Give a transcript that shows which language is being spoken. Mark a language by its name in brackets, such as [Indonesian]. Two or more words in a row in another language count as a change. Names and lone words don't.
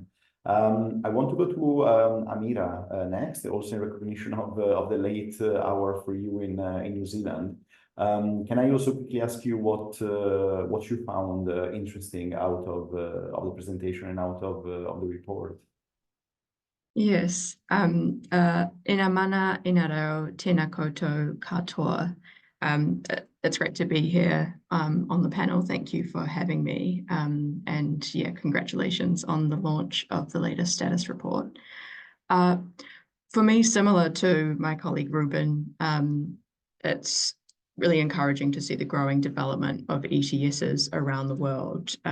[English] I want to go to Amira next, also in recognition of the late hour for you in New Zealand. Can I also quickly ask you what you found interesting out of the presentation and out of the report? Yes. [Māori] Ina mana, ina reo, tēnā koutou katoa. [English] It's great to be here on the panel. Thank you for having me. And yeah, congratulations on the launch of the latest status report. For me, similar to my colleague Ruben, it's really encouraging to see the growing development of ETSs around the world.